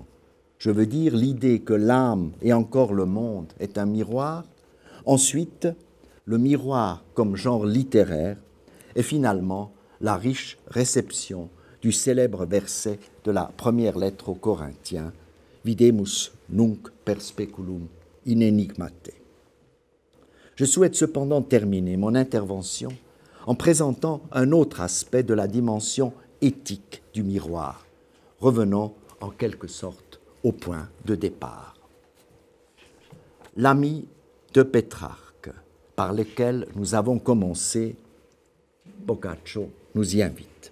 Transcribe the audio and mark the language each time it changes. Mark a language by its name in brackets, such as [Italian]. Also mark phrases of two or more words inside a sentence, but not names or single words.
[French] Je veux dire l'idée que l'âme et encore le monde est un miroir, ensuite le miroir comme genre littéraire, et finalement la riche réception du célèbre verset de la première lettre aux Corinthiens, [Latin] Videmus nunc per speculum in enigmate. [French] Je souhaite cependant terminer mon intervention en présentant un autre aspect de la dimension éthique du miroir, revenant en quelque sorte au point de départ. L'ami de Pétrarque, par lequel nous avons commencé, Boccaccio nous y invite.